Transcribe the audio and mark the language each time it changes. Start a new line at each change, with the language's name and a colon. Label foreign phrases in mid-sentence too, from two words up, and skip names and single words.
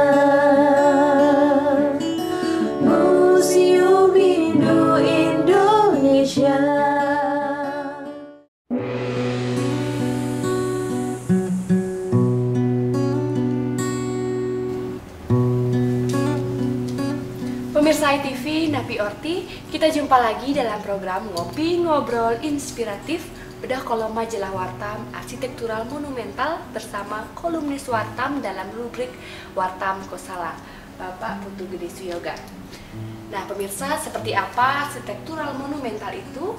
Indonesian: Museum Hindu Indonesia. Pemirsa HiTV, Napi Orti, kita jumpa lagi dalam program Ngopi Ngobrol Inspiratif bedah kolom majalah Wartam Arsitektural Monumental bersama kolumnis Wartam dalam rubrik Wartam Kosala, Bapak Putu Gede Suyoga. Nah, pemirsa, seperti apa arsitektural monumental itu?